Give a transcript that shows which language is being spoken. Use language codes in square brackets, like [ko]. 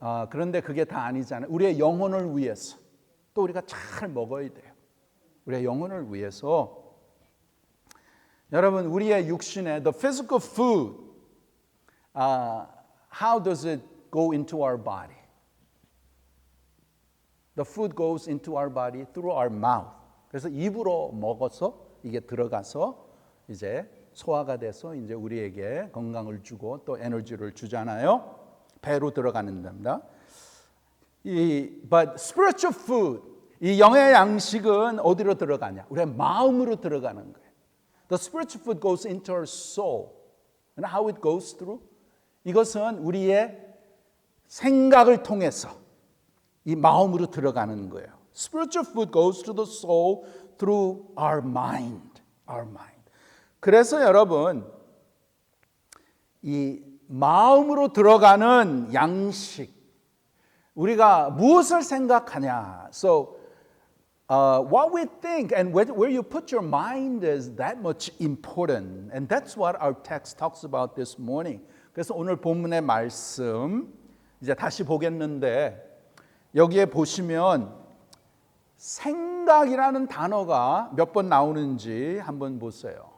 [ko] 그런데 그게 다 아니잖아요. 우리의 영혼을 위해서 또 우리가 잘 먹어야 돼요. 우리의 영혼을 위해서. 여러분, 우리의 육신에 [en] the physical food, how does it go into our body? The food goes into our body through our mouth. [ko] 그래서 입으로 먹어서 이게 들어가서 이제 소화가 돼서 이제 우리에게 건강을 주고 또 에너지를 주잖아요. 배로 들어가는 겁니다. [en] But spiritual food, [ko] 이 영의 양식은 어디로 들어가냐? 우리의 마음으로 들어가는 거예요. [en] The spiritual food goes into our soul. And how it goes through? [ko] 이것은 우리의 생각을 통해서 이 마음으로 들어가는 거예요. [en] Spiritual food goes to the soul through our mind. Our mind. [ko] 그래서 여러분, 이 마음으로 들어가는 양식, 우리가 무엇을 생각하냐. [en] So, what we think and where you put your mind is that much important. And that's what our text talks about this morning. [ko] 그래서 오늘 본문의 말씀 이제 다시 보겠는데 여기에 보시면 생각이라는 단어가 몇 번 나오는지 한번 보세요.